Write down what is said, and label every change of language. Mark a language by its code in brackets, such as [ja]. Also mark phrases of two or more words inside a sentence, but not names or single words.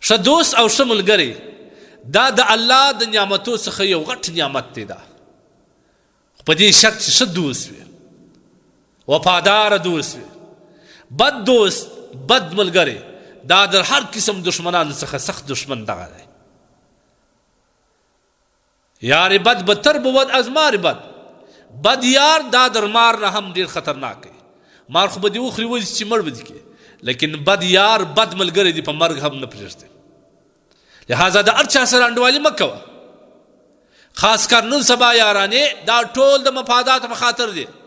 [ps] ښه دوست او ښه ملګری دا د الله د نعمتو څخه یو غټ نعمت دی. دا په دې شرط چې ښه دوست وي، وفادار دوست وي. بد دوست، بد ملګری دا د هر قسم دشمنانو څخه سخت دشمن دغه دی. [fa] یار بد بدتر بود از مار بد. [ps] بد یار دا در مار نه هم ډیر خطرناک دی. مار خو به دې وخوري وځي چې مړ به دې کړي، لیکن بد یار بد ملګری دی په مرګ هم نه پرېږدي. لہذا د هر چا سره انډوالي مه کوه، [ur] خاص کر [ps] نن سبا یارانې دا ټول د مفاداتو په خاطر دی.